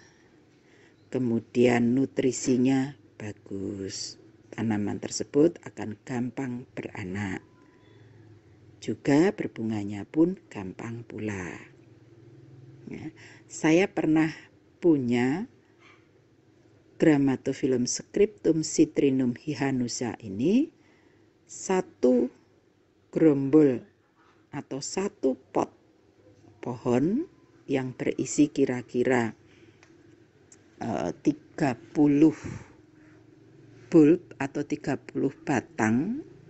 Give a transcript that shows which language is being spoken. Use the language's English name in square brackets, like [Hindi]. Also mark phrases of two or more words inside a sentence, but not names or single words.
[Indonesian] Kemudian nutrisinya bagus. Tanaman tersebut akan gampang beranak. Juga berbunganya pun gampang pula. Ya, saya pernah punya Grammatophyllum scriptum citrinum hihanusa ini 1 gerombol atau 1 pot pohon yang berisi kira-kira 30 bulb atau 30 batang.